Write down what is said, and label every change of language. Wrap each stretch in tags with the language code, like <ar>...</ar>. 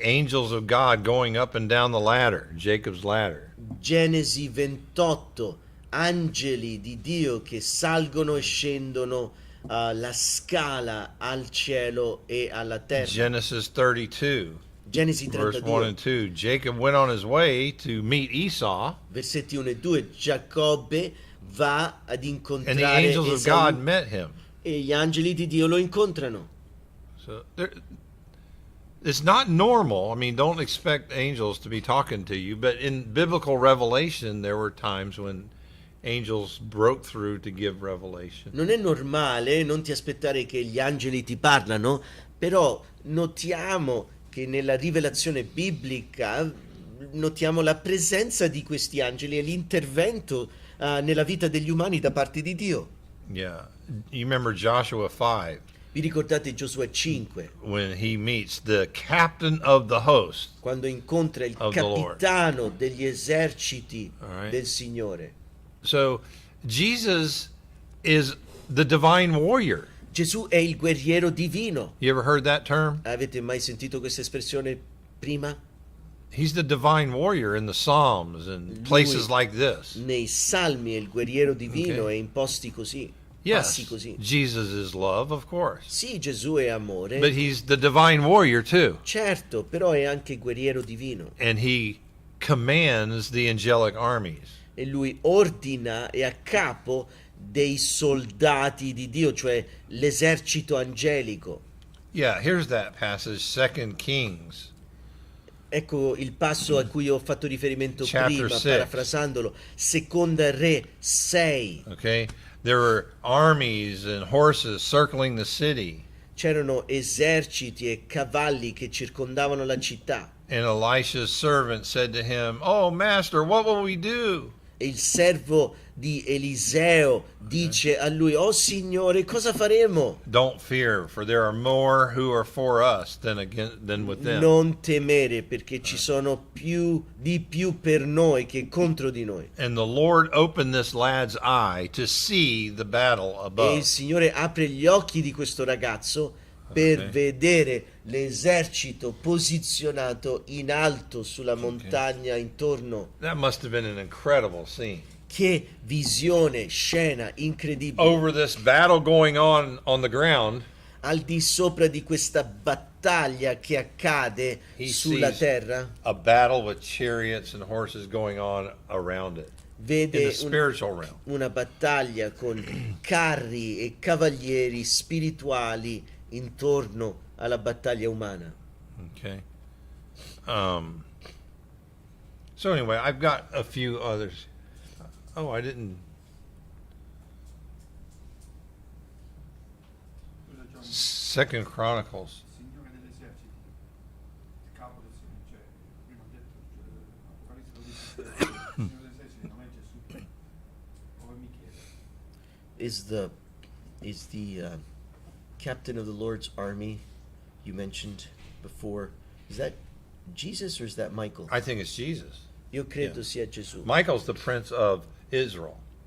<en>Angels of God going up and down the ladder, Jacob's ladder.</en> <it>Genesi 28, angeli di Dio che salgono e scendono la scala al cielo e alla terra.</it> <en>Genesis 32,</en> <it>Genesi</it> <en>verse 1</en> <it>32,</it> <en>and 2. Jacob went on his way to meet Esau,</en> <it>versetti 1 e 2. Giacobbe va ad</it> <en>and the</en> <it>incontrare</it> <en>angels of</en> <it>Esau</it> <en>God met him.</en> <it>e gli angeli di Dio lo incontrano.</it> <en>So it's not normal. I mean, don't expect angels to be talking to you, but in biblical revelation, there were times when angels broke through to give revelation.</en> <it>Non è normale, non ti aspettare che gli angeli ti parlano, però notiamo che nella rivelazione biblica notiamo la presenza di questi angeli e l'intervento nella vita degli umani da parte di Dio.</it> <en>Yeah. You remember Joshua 5</en> <it>Vi ricordate Giosuè 5,</it> <en>when he meets the captain of the host?</en> <it>quando incontra il</it> <en>Of the Lord.</en> <it>capitano degli eserciti</it> <en>All right.</en> <it>del Signore?</it> <en>So Jesus is the divine warrior.</en> <it>Gesù è il guerriero divino.</it> <en>You ever heard that term?</en> <it>Avete mai sentito questa espressione prima?</it> <en>He's the divine warrior in the Psalms and places like this.</en> <it>Nei Salmi è il guerriero divino</it> <en>Ok.</en> <it>e in posti così,</it> <en>Yes,</en> <it>passi così.</it> <en>Jesus is love, of course.</en> <it>Sì, Gesù è amore,</it> <en>But he's the divine warrior too.</en> <it>certo, però è anche guerriero divino.</it> <en>And he commands the angelic armies.</en> <it>E lui ordina, è a capo dei soldati di Dio, cioè l'esercito angelico.</it> <en>Yeah, here's that passage, 2 Kings.</en> <it>Ecco il passo a cui ho fatto riferimento</it> <en>Chapter</en> <it>prima,</it> <en>6.</en> <it>parafrasandolo. Seconda Re 6.</it> <en>Okay? There were armies and horses circling the city.</en> <it>C'erano eserciti e cavalli che circondavano la città.</it> <en>And Elisha's servant said to him, "Oh, master, what will we do?"</en> <it>E il servo di Eliseo dice a lui: "Oh Signore, cosa faremo?"</it> <en>Don't fear, for there are more who are for us than with them.</en> <it>Non temere, perché ci sono più per noi che contro di noi.</it> <en>And the Lord opened this lad's eye to see the battle</en> <it>E</it> <en>above.</en> <it>il Signore apre gli occhi di questo ragazzo per</it> <en>Ok.</en> <it>vedere l'esercito posizionato in alto sulla montagna intorno.</it> <en>That must have been an incredible scene.</en> <it>Che visione, scena incredibile.</it> <en>Over this battle going on the ground,</en> <it>Al di sopra di questa battaglia che accade</it> <en>he</en> <it>sulla</it> <en>sees</en> <it>terra,</it> <en>a battle with chariots and horses going on around it in the</en> <it>vede</it> <en>spiritual realm.</en> <it>una battaglia con carri e cavalieri spirituali intorno alla battaglia umana.</it> <en>Okay. So anyway, I've got a few others. Oh, I didn't.</en> <it>Scusa, John,</it> <en>Second Chronicles.</en> <it>Signore degli eserciti, il capo del Signore, cioè, prima ha detto, Apocalisse lo dice, il Signore degli eserciti non è Gesù, o è Michele.</it> <en>Is the captain of the Lord's army you mentioned before, is that Jesus or is that Michael? I think it's Jesus.</en> <it>Io credo</it> <en>Yeah.</en> <it>sia Gesù.</it> <en>Michael's the prince of Israel.</en>